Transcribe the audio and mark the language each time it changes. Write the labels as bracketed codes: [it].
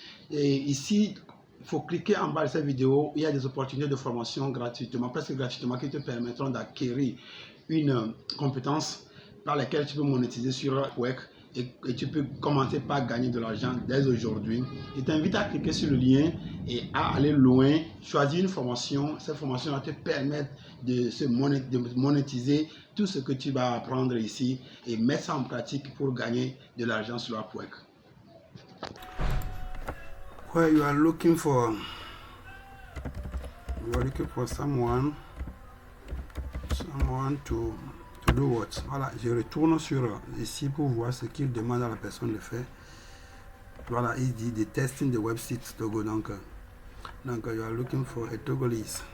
[fr] Et ici, il faut cliquer en bas de cette vidéo. Il y a des opportunités de formation gratuitement, presque gratuitement, qui te permettront d'acquérir une compétence par laquelle tu peux monétiser sur Upwork et tu peux commencer par gagner de l'argent dès aujourd'hui. Je t'invite à cliquer sur le lien et à aller loin, choisir une formation. Cette formation va te permettre de monétiser tout ce que tu vas apprendre ici et mettre ça en pratique pour gagner de l'argent sur Upwork. [en] Where you are looking for someone to do what? [fr] Voilà, je retourne sur ici pour voir ce qu'il demande à la personne de faire. Voilà, il dit de [en] testing the website [fr] Togo. [en] Donc you are looking for a Togolese.